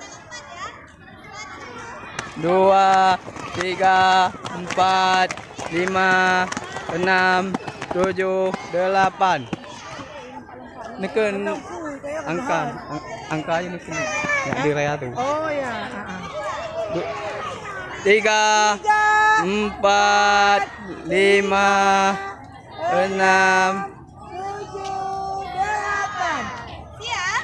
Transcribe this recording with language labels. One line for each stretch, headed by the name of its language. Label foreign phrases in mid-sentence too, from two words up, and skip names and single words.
Indonesian: dua, tiga, empat, lima, enam, tujuh, delapan. Neken angkanya neken yang di raya tuh. Oh ya. Tiga, empat, lima, enam, 7, 8. Siap?